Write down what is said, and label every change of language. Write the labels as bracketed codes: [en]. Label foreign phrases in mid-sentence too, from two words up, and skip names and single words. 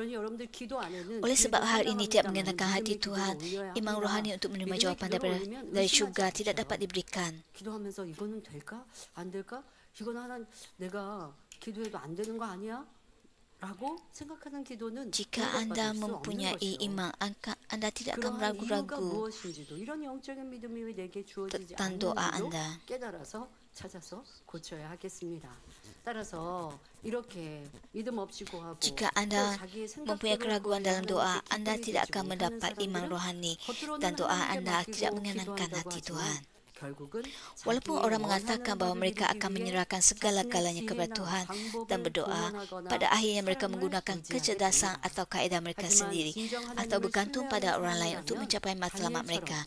[ms] Oleh sebab hal ini tidak mengenakan hati Tuhan, iman rohani untuk menerima jawapan dari syurga tidak dapat diberikan. [ko] 기도하면서 이거는 될까? 안 될까? 이건 하나 내가 기도해도 안 되는 거 아니야? 라고 생각하는 기도는 [ms] Jika anda mempunyai iman, anda tidak akan ragu-ragu [ko] 이런 영적인 믿음이 왜 내게 주어지지 [ms] tentang doa [ko] 않는지도 [ms] anda. [ko] 깨달아서 찾아서 고쳐야 하겠습니다. 따라서 이렇게 믿음 없이 구하고 [ms] Jika anda mempunyai keraguan dalam doa, anda tidak akan mendapat iman rohani dan doa anda tidak menyenangkan hati Tuhan. Walaupun orang mengatakan bahawa mereka akan menyerahkan segala-galanya kepada Tuhan dan berdoa, pada akhirnya mereka menggunakan kecerdasan atau kaedah mereka sendiri atau bergantung pada orang lain untuk mencapai matlamat mereka.